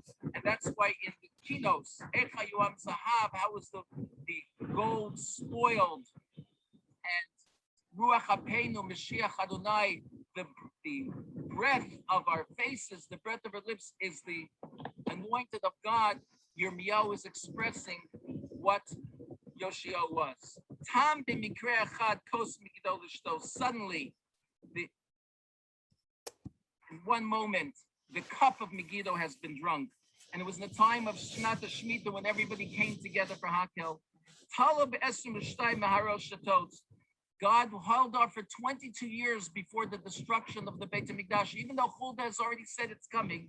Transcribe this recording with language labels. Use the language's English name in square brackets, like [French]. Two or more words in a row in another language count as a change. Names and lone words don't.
[English] And that's why in the Kinos, [Hebrew] איכה יועם זהב, [English] how was the gold spoiled? [Hebrew] And רוח אפינו משיח יהוה, [English] the breath of our faces, the breath of our lips is the anointed of God. Yirmiyahu is expressing what Yoshio was. [Hebrew] תם במקרה אחד כוס מגידו לשתו. [English] Suddenly, in one moment, the cup of Megiddo has been drunk. And it was in the time of [Hebrew] שנת שמיטה [English] when everybody came together for Hakel. God held off for 22 years before the destruction of the [Hebrew] בית המקדש, [English] even though Huldah has already said it's coming.